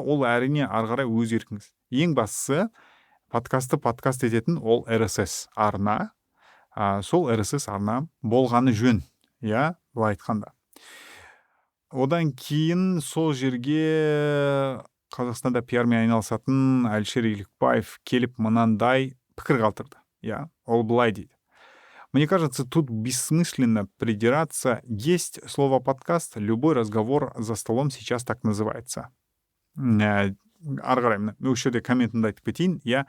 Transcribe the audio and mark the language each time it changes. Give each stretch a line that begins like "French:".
Kazakh: Ол әрине ары қарай өз еркіңіз. Ең бастысы подкаст ететін ол RSS арна. Сол RSS арна болғаны жөн. Былай айтқанда. Одан кейін сол жерге Қазақстанда пиармен айналысатын Әлшер Елікбаев келіп мынандай пікір қалдырды. Ол былай дейді.
Russian: Мне кажется, тут бессмысленно придираться. Есть слово подкаст, любой разговор за столом сейчас так называется.
Kazakh: Ары қарай, осы жерде комментімді айтып кетейін.